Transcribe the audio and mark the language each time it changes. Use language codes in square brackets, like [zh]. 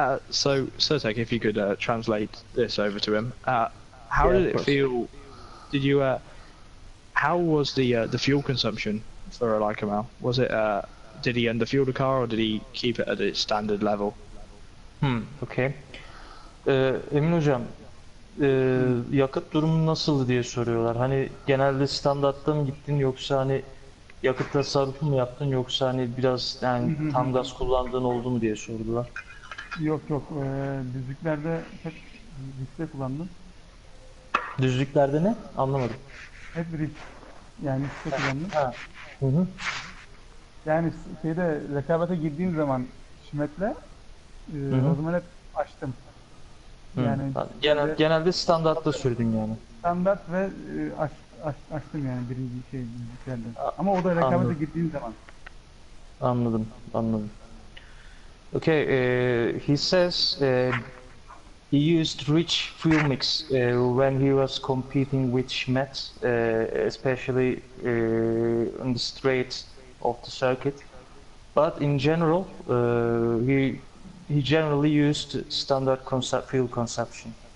[en] So, Sertek, if you could translate this over to him. How did it feel? Did you? How was the fuel consumption for Ali Kamal? Was it? Did he underfuel the car, or did he keep it at its standard level? Okay. [tr] Emin hocam, yakıt durumu nasıldı diye soruyorlar. Hani genelde standartta mı gittin yoksa hani yakıt tasarrufu mu yaptın yoksa hani biraz yani tam gaz kullandığın oldu mu diye sordular. Yok düzlüklerde hep riskte kullandım. Düzlüklerde ne? Anlamadım. Hep risk. Yani riskte kullandım. Ha. Hı. Yani şeyde rekabete girdiğim zaman Schmidt'le o zaman hep açtım. Yani Genelde standartta sürdün yani. standart ve açtım yani birinci düzlüklerde. Ama o da rekabete girdiğim zaman. Anladım. [en] Okay, he says he used rich fuel mix when he was competing with Schmidt, especially on the straight of the circuit. But in general, he generally used standard fuel consumption.